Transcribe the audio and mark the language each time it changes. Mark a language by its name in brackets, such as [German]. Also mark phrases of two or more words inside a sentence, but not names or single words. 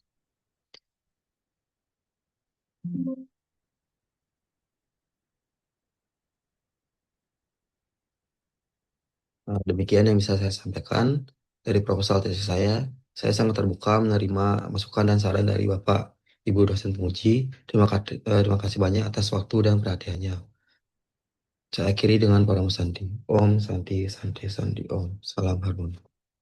[Indonesian] Nah, demikian yang bisa saya sampaikan dari proposal tesis saya. Saya sangat terbuka menerima masukan dan saran dari Bapak, Ibu dosen penguji. Terima kasih banyak atas waktu dan perhatiannya. Saya akhiri dengan para Santi. [Sanskrit] Om Santi Santi Santi Om. [Indonesian] Salam harmoni.